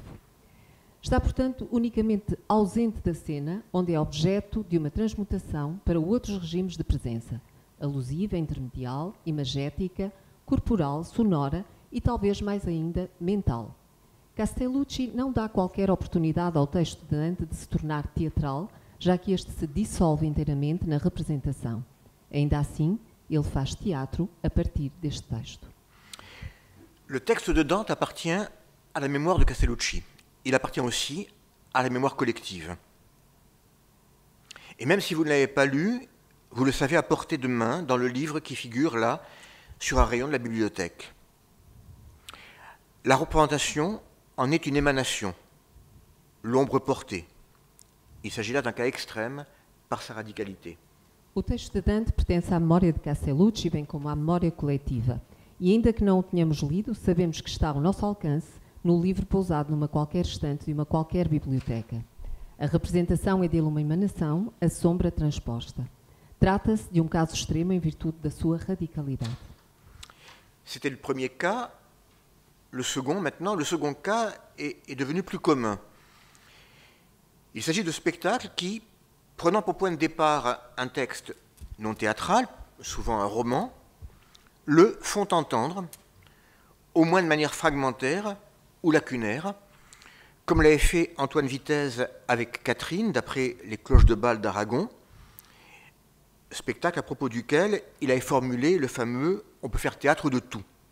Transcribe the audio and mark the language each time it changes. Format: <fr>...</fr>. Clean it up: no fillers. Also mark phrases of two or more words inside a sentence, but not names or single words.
<pt>Está, portanto, unicamente ausente da cena, onde é objeto de uma transmutação para outros regimes de presença, alusiva, intermedial, imagética, corporal, sonora e talvez mais ainda mental. Castellucci não dá qualquer oportunidade ao texto de Dante de se tornar teatral, já que este se dissolve inteiramente na representação. Ainda assim, ele faz teatro a partir deste texto.</pt> <fr>Le texte de Dante appartient à la mémoire de Castellucci. Il appartient aussi à la mémoire collective. Et même si vous ne l'avez pas lu, vous le savez à portée de main dans le livre qui figure là, sur un rayon de la bibliothèque. La représentation en est une émanation, l'ombre portée. Il s'agit là d'un cas extrême par sa radicalité.</fr> <pt>O texto de Dante pertence à memória de Castellucci, bem como à memória coletiva. E ainda que não o tenhamos lido, sabemos que está ao nosso alcance no livro pousado numa qualquer estante de uma qualquer biblioteca. A representação é dele uma emanação, a sombra transposta. Trata-se de um caso extremo em virtude da sua radicalidade.</pt> <fr>C'était le premier cas. Le second, maintenant, le second cas est devenu plus commun. Il s'agit de spectacles qui, prenant pour point de départ un texte non théâtral, souvent un roman, le font entendre, au moins de manière fragmentaire ou lacunaire, comme l'avait fait Antoine Vitesse avec Catherine, d'après les cloches de Bâle d'Aragon, spectacle à propos duquel il avait formulé le fameux « on peut faire théâtre de tout ».</fr>